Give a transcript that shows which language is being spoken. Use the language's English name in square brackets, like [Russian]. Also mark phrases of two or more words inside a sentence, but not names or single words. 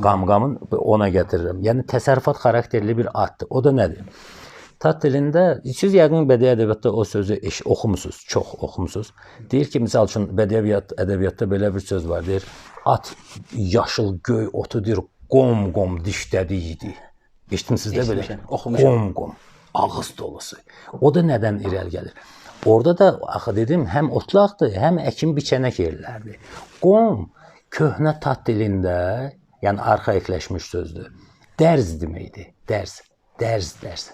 [Azerbaijani] Qamqamın ona gətirirəm. Yəni təsərrüfat xarakterli bir addır. O da nədir? Tat dilində, siz yəqin bədii ədəbiyyatda o sözü oxumusunuz, çox oxumusunuz. Deyir ki, misal üçün bədii ədəbiyyatda belə bir söz var, deyir, at yaşıl göy otu deyir, qom-qom dişlədiydi. Eşitmisiniz də belə? Oxumuşam. Qom-qom, ağız dolusu. O da nədən irəli gəlir? Orada da, axı dedim, həm otlaqdır, həm əkin biçənək yerlərdir. Qom, köhnə tat dilində, yəni arxaikləşmiş sözdür. Dərz deməkdir, dərz.